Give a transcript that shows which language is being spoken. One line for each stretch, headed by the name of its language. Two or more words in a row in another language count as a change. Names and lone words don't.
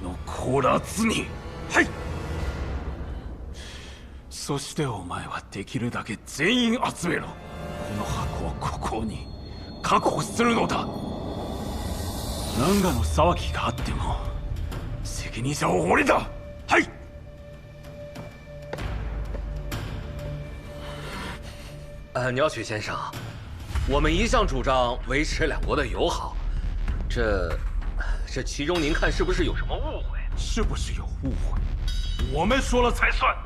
Japanese: 残らずに。はい。そしてお前はできるだけ全員集めろ。この箱をここに確保するのだ。何かの騒ぎがあっても責任者は俺だ。はい。
Chinese: 鸟取先生，我们一向主张维持两国的友好，这其中您看是不是有什么误会？是不是有误会？我们说了才算。